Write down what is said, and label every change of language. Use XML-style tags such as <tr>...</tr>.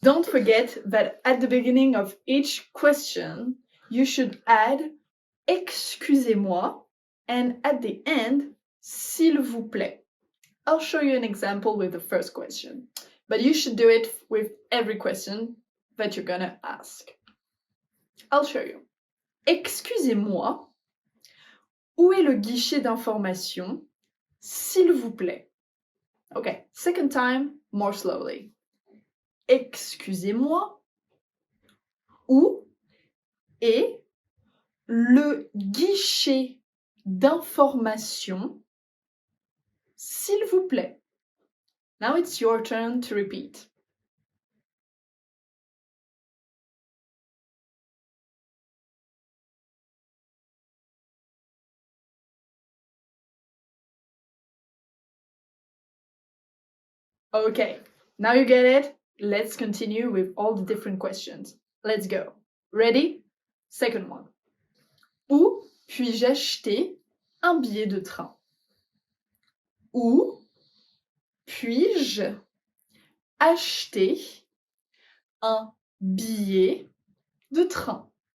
<en>Don't forget that at the beginning of each question, you should add</en> <fr>excusez-moi,</fr> <en>and at the end,</en> <fr>s'il vous plaît.</fr> <en>I'll show you an example with the first question, but you should do it with every question that you're gonna ask. I'll show you.</en> <fr>Excusez-moi, où est le guichet d'information? S'il vous plaît.</fr> <en>Okay, second time, more slowly.</en> <fr>Excusez-moi, où est le guichet d'information? S'il vous plaît.</fr> <en>Now it's your turn to repeat. Okay, now you get it. Let's continue with all the different questions. Let's go. Ready? Second one.</en> <fr>Où puis-je acheter un billet de train? Où puis-je acheter un billet de train?</fr>